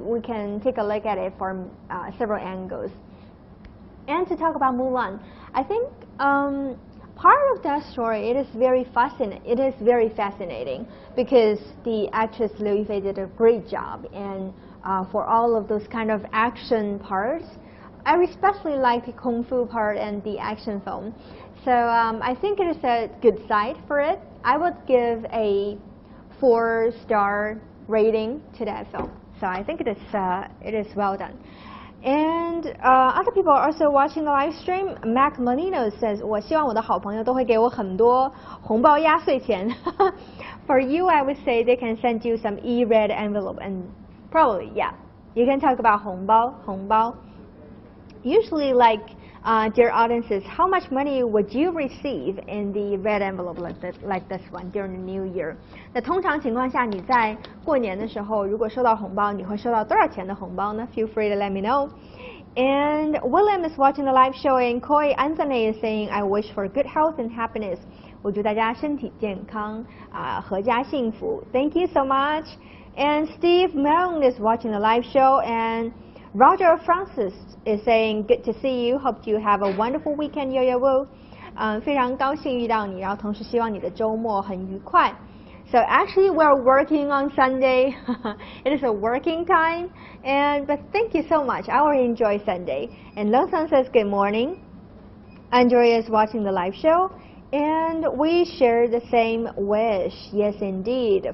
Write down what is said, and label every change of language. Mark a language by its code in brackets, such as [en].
[en] We can take a look at it from several angles. And to talk about Mulan, I think part of that story, it is very fascinating because the actress Liu Yifei did a great job, and for all of those kind of action parts, I especially like the kung fu part and the action film. So I think it is a good side for it. I would give a 4-star rating to that film. So I think it is well done. And other people are also watching the live stream. Mac Molino says, [zh] 我希望我的好朋友都会给我很多红包压岁钱. [en] For you, I would say they can send you some e-red envelope, and probably, yeah, you can talk about 红包. Usually, like dear audiences, how much money would you receive in the red envelope like this one during the New Year? [zh] 那通常情况下，你在过年的时候，如果收到红包，你会收到多少钱的红包呢？ [en] Feel free to let me know. And William is watching the live show, and Koi Anthony is saying, I wish for good health and happiness. [zh] 我祝大家身体健康，阖家幸福。 [en] Thank you so much. And Steve Malone is watching the live show, and Roger Francis is saying, good to see you. Hope you have a wonderful weekend, Yo-Yo-Woo. [zh] 非常高兴遇到你，然后同时希望你的周末很愉快。 [en] So actually, we're working on Sunday. It is a working time, but thank you so much. I will enjoy Sunday. And Longsan says, good morning. Andrea is watching the live show, and we share the same wish. Yes, indeed.